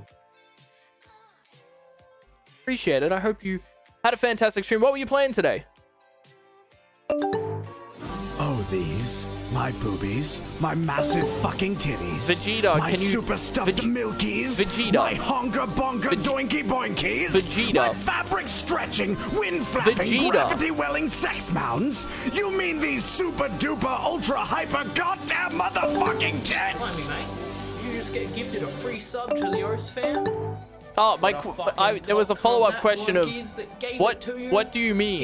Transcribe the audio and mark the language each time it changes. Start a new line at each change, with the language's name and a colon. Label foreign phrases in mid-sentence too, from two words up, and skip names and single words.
English: Appreciate it. I hope you had a fantastic stream. What were you playing today? Oh, these. My boobies. My massive fucking titties. Vegeta, my can you... super stuffed milkies. Vegeta. My honker bonker doinky boinkies. Vegeta. My fabric stretching, wind flapping, Vegeta. gravity welling sex mounds. You mean these super duper ultra hyper goddamn motherfucking tits? Blimey, mate. You just get gifted a free sub to the O's fan? Oh, there was a follow-up question of what do you mean?